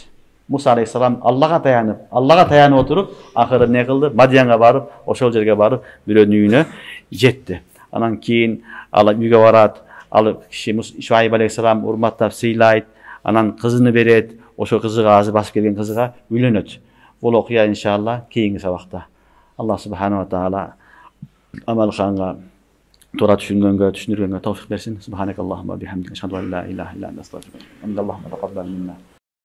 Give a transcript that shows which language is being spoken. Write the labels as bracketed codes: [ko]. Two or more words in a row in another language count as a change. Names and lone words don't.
[ky] Муса алейхиссалам Аллага таянып отуруп, акыры эмне кылды? Мадиянга барып, ошол жерге барып, бирөөнүн үйүнө жетти. Анан кийин ал үйгө барат, ал киши Шуайб алейхиссалам урматтап сыйлайт, анан кызыны берет, ошол кызыга азыр басып келген кызыга үйлөнөт. Бул окуя иншалла кийинки сабакта. Аллах [ar] سبحانه وتعالى [ky] амалханга туура түшүндүргөнгө товфик берсин. [ar] سبحانك اللهم وبحمدك أشهد أن لا إله إلا أنت أستغفرك وأتوب إليك. اللهم تقبل منا.